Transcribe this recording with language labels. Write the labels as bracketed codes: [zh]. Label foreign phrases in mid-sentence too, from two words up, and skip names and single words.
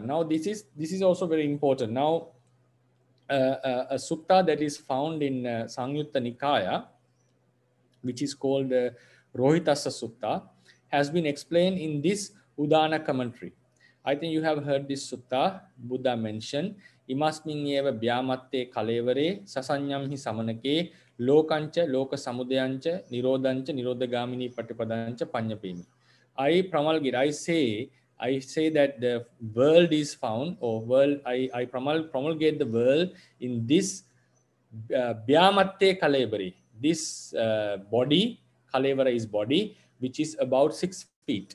[en] Now this is also very important. Now a sutta that is found in Sangyutta Nikaya, which is called Rohitassa Sutta, has been explained in this Udana commentary. I think you have heard this sutta. Buddha mentioned, [pi] Imasmin eva byamatte kalevare sasanyam hi samanake lokancha loka samudayancha nirodhancha nirodhagamini patipadancha panyapemi. [en] I promulgate, I say that the world is found, or world, I promulgate the world in this [pi] byamatte kalevare, [en] this body, kalevara is body, which is about 6 feet.